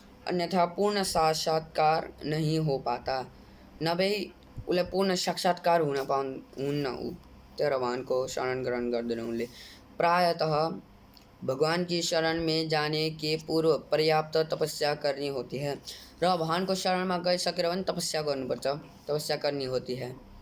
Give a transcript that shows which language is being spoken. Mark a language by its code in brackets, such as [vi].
[hi] अन्यथा पूर्ण साक्षात्कार नहीं हो पाता। [ne] नभए उसले पूर्ण साक्षात्कार हुन्न तर भगवानको शरण ग्रहण गर्दैन उनले। [hi] प्रायतः भगवान की शरण में जाने के पूर्व पर्याप्त तपस्या करनी होती है। [ne] र भगवानको शरणमा गइसकेर पनि तपस्या गर्नुपर्छ, [hi] तपस्या करनी होती है।